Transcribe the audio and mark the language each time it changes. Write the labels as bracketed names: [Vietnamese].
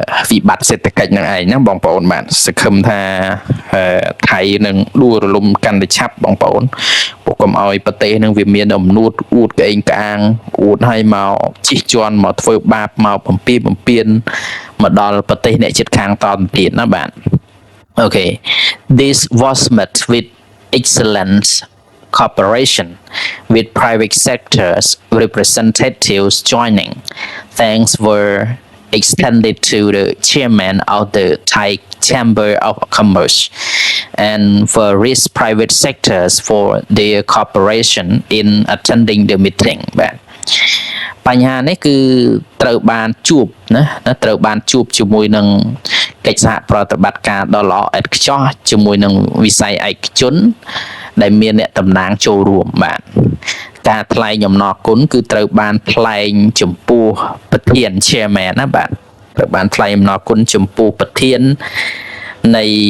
[Khmer] វិបត្តិសេដ្ឋកិច្ចនឹងឯងណាបងប្អូនបាទសង្ឃឹមថាថៃនឹងដួលរលំកាន់តែឆាប់បងប្អូនពុកកុំឲ្យប្រទេសនឹងវាមានអំនួតអួតក្អេងក្អាងអួតឲ្យមកជិះជាន់មកធ្វើបាបមកបំពៀនមកដល់ប្រទេសអ្នកជិតខាងតទៅទៀតណាបាទ [English] Okay, this was met with excellent cooperation with private sectors representatives joining. Thanks were extended to the chairman of the Thai Chamber of Commerce and various private sectors for their cooperation in attending the meeting. [Khmer] បញ្ហានេះគឺត្រូវបានជួបណាត្រូវបានជួបជាមួយនឹងកិច្ចសហប្រតិបត្តិការដ៏ល្អឥតខ្ចោះជាមួយនឹងវិស័យឯកជនដែលមានអ្នកតំណាងចូលរួមបាទការថ្លែងអំណរគុណគឺត្រូវបានថ្លែងចំពោះប្រធាន chairman ណាបាទត្រូវបានថ្លែងអំណរគុណចំពោះប្រធាននៃ